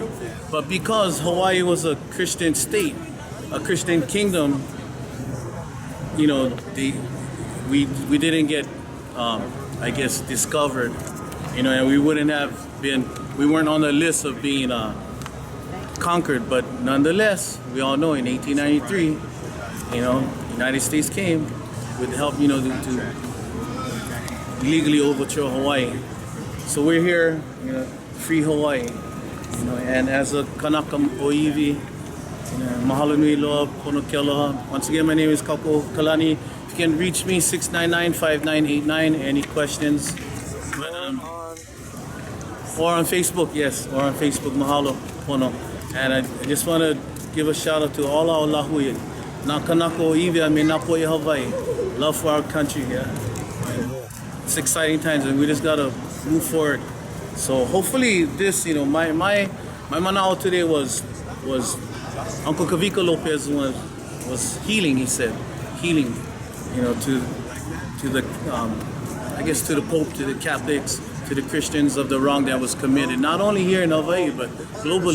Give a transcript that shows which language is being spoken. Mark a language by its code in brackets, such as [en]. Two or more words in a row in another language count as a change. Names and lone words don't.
[en] But because Hawaii was a Christian state, a Christian kingdom, we didn't get discovered, and we wouldn't have been, we weren't on the list of being conquered. But nonetheless, we all know in 1893, the United States came with help, to legally overthrow Hawaii. So we're here, free Hawaii, and as a [haw] Kanaka Oiwi, mahalo nui loa, pono ke aloha. [en] Once again, my name is Kaukaohu Wahilani. You can reach me 699-5989. Any questions? Or on Facebook, yes, or on Facebook, [haw] mahalo pono. [en] And I just want to give a shout out to all our lahui. [haw] Na kanaka Oiwi me na poe Hawaii. [en] Love for our country, yeah. It's exciting times, and we just gotta move forward. So hopefully this, my manao today was Uncle Kawika Lopes was healing. He said healing, to the to the Pope, to the Catholics, to the Christians of the wrong that was committed, not only here in Hawaii but globally.